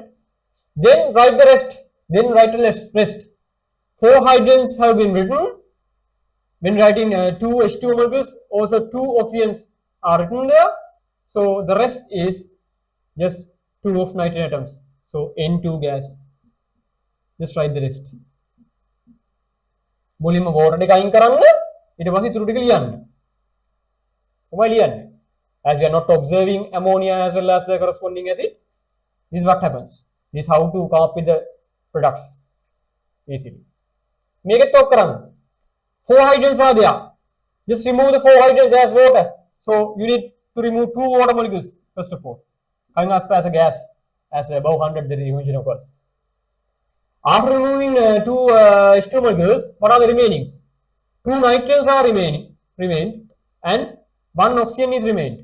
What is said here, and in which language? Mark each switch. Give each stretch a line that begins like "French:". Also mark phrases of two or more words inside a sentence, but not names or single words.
English: Then write the rest. Then write the rest. 4 hydrogens have been written. When writing 2 H2 molecules, also 2 oxygens are written there. So the rest is just 2 of nitrogen atoms. So N2 gas. Just write the rest.
Sinhala: මුලින්ම water එක අයින් කරන්න ඊට පස්සේ ඉතුරු ටික ලියන්න. කොහොමද ලියන්නේ?
English: As we are not observing ammonia as well as the corresponding acid, this is what happens. This is how to come up with the products easily.
Sinhala: මේකත් ඔක් කරන්න.
English: 4 hydrogens are there. Just remove the 4 hydrogens as water. So you need to remove 2 water molecules first of all. Coming up as a gas as above 100 the decomposition occurs. After removing 2 H2 molecules, what are the remainings? 2 nitrogens are remained and 1 oxygen is remained.